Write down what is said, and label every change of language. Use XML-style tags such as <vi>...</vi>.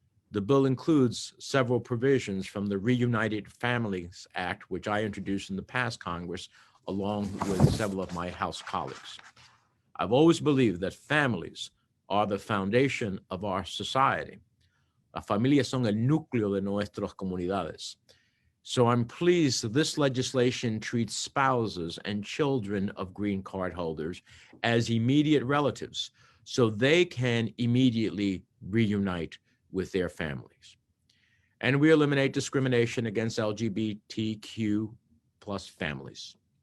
<en>The bill includes several provisions from the Reunited Families Act, which I introduced in the past Congress, along with several of my House colleagues. I've always believed that families are the foundation of our society.</en> <es>Las familias son el núcleo de nuestras comunidades.</es> <en>So I'm pleased that this legislation treats spouses and children of green card holders as immediate relatives, so they can immediately reunite with their families. And we eliminate discrimination against LGBTQ plus families.</en>